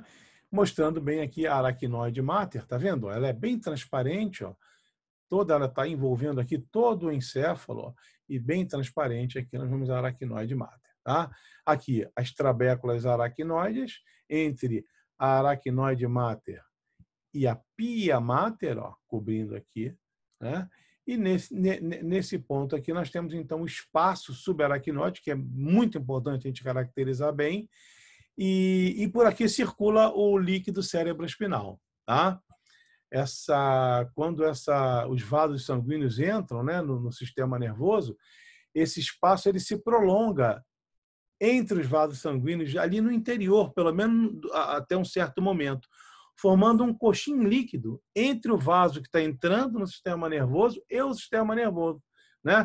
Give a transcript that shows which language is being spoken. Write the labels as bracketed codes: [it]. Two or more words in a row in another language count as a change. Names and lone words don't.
[pt] Mostrando bem aqui a aracnoide máter, tá vendo? Ela é bem transparente, ó. Toda ela está envolvendo aqui todo o encéfalo, ó, e bem transparente aqui nós vemos a aracnoide máter, tá? Aqui as trabéculas aracnoides, entre a aracnoide máter e a pia mater, ó, cobrindo aqui, né? E nesse ponto aqui nós temos, então, o espaço subaracnoide, que é muito importante a gente caracterizar bem, e por aqui circula o líquido cerebroespinal, tá? Quando os vasos sanguíneos entram, né, no sistema nervoso, esse espaço ele se prolonga entre os vasos sanguíneos, ali no interior, pelo menos até um certo momento, formando um coxim líquido entre o vaso que está entrando no sistema nervoso e o sistema nervoso, né?